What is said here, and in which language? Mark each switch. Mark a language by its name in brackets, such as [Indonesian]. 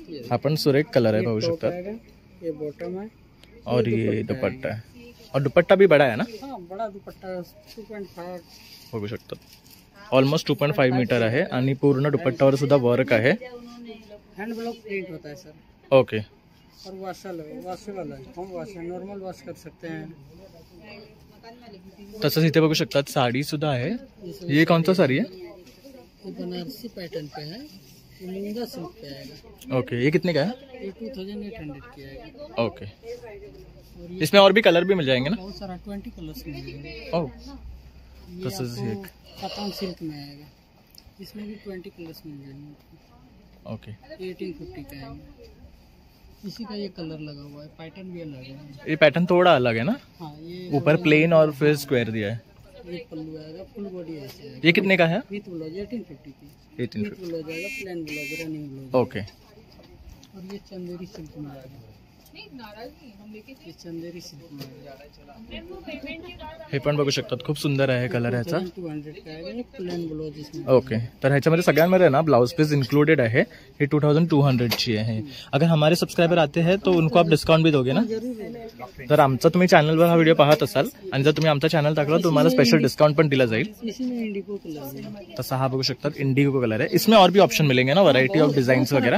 [Marathi] हा पण सुरेख कलर [Hindi] है, [Marathi] पाहू शकता। [Hindi] ये बॉटम है और ये दुपट्टा है, और दुपट्टा भी बड़ा है ना? हाँ, बड़ा दुपट्टा 2.5 [Marathi] बघू शकता। ऑलमोस्ट 2.5 मीटर आहे आणि पूर्ण दुपट्टावर सुद्धा वर्क आहे। [Hindi] हैंड ब्लॉक प्रिंट होता है सर। [English] okay, [Hindi] और वॉशेबल है, हम वॉश नॉर्मल वॉश कर सकते हैं। [Marathi] तसंच इथे बघू शकतात साडी सुद्धा आहे. [Hindi] ये कौन सा साड़ी है? बनारसी पैटर्न पे है, मूंगा सिल्क पे आएगा। ओके, ये कितने का है? ये 2800 की आएगा। ओके, इसमें और भी कलर भी मिल जाएंगे ना? बहुत सारा 20 कलर्स मिलेंगे। [Marathi] ओह, तसंच हे एक. [Hindi] कतान सिल्क में आएगा, इसमें भी 20 कलर्स मिल जाएंगे। [English] okay, [Hindi] 1850 का आएगा। इसी का ये कलर लगा हुआ है, पैटर्न भी अलग है। ये पैटर्न थोड़ा अलग है ना? हाँ, ये ऊपर प्लेन और फिर स्क्वायर दिया है. ये पल्लू आएगा, फुल बॉडी ऐसे आएगा। ये कितने का है? विथ ब्लाउज 1850 की। 1850. विथ ब्लाउज आएगा, plain blouse, running blouse. [English] okay, [Hindi] और ये चंदेरी सिल्क में आएगा, ये चंदेरी सिल्क में आएगा। [Marathi] हे पण बघू शकतात, खूप सुंदर आहे कलर ह्याचा. [Hindi] 200 का आएगा, ये प्लेन ब्लाउज इसमें। [Marathi] ओके, तर ह्याच्यामध्ये सगळ्यांमध्ये ना ब्लाउज पीस इन्क्लूडेड आहे. हे 2200 ची आहे. [Hindi] अगर हमारे सब्सक्राइबर आते हैं तो उनको आप डिस्काउंट भी दोगे ना? [Marathi] तर आमचा तुम्ही चॅनलवर हा व्हिडिओ पाहत असाल आणि जर तुम्ही आमचा चॅनल टाकला तर तुम्हाला स्पेशल डिस्काउंट पण दिला जाईल. [Hindi] इसमें इंडिगो कलर है, [Marathi] तसा हा बघू शकतात इंडिगो कलर आहे. [Hindi] इसमें और भी ऑप्शन मिलेंगे ना, [English] variety of designs [Hindi] वगैरह